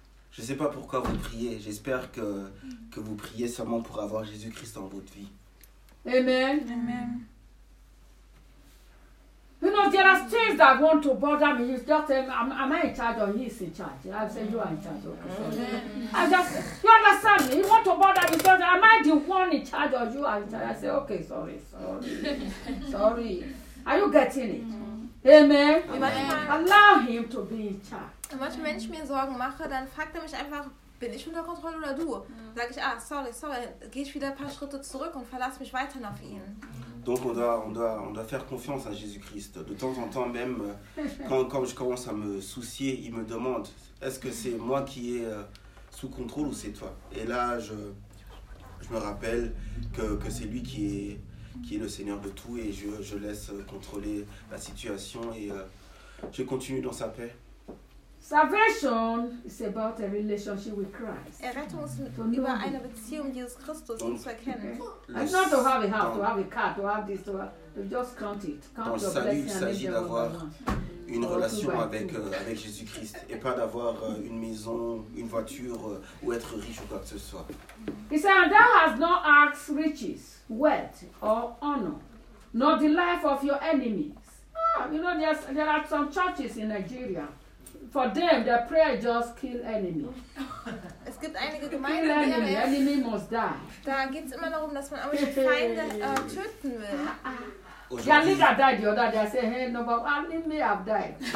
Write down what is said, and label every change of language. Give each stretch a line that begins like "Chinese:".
French: Je ne sais pas pourquoi vous priez. J'espère que vous priez seulement pour avoir Jésus-Christ dans votre vie. Amen. Amen.
English: You know, there are things that want to bother me. You just say, am I in charge or he is in charge? I say, you are in charge. Okay, sorry. Amen. I just, you understand me? You want to bother me. You say, am I the one in charge or you are in charge? I say, okay, sorry. Sorry. Are you getting it? Amen. Allow him to be in charge.
German: Und manchmal, wenn ich mir Sorgen mache, dann fragt er mich einfach, bin ich unter Kontrolle oder du? Sage ich, sorry, gehe ich wieder ein paar Schritte zurück und verlasse mich weiterhin auf ihn.
French: Donc on doit faire confiance à Jésus-Christ. De temps en temps même, quand je commence à me soucier, il me demande, est-ce que c'est moi qui est sous contrôle ou c'est toi? Et là, je me rappelle que c'est lui qui est le Seigneur de tout et je laisse contrôler la situation et je continue dans sa paix.
English: Salvation is about a relationship with Christ.
German: Errettung ist über eine Beziehung Jesus Christus zu erkennen.
English: It's not to have a house, to have a car, to have this, to have, just count it. Count
French: dans le salut, il s'agit d'avoir une relation avec Jésus-Christ et pas d'avoir une maison, une voiture ou être riche ou quoi que ce soit.
English: He said, and thou hast not asked riches, wealth or honor, nor the life of your enemies. You know, there are some churches in Nigeria. For them, their prayer just kill enemy.
German: Es gibt einige Gemeinden, die haben
English: enemy must die.
German: Da geht's immer darum, dass man aber die Feinde töten will.
English: Your leader died. The other day, I say, hey, no, but enemy have died.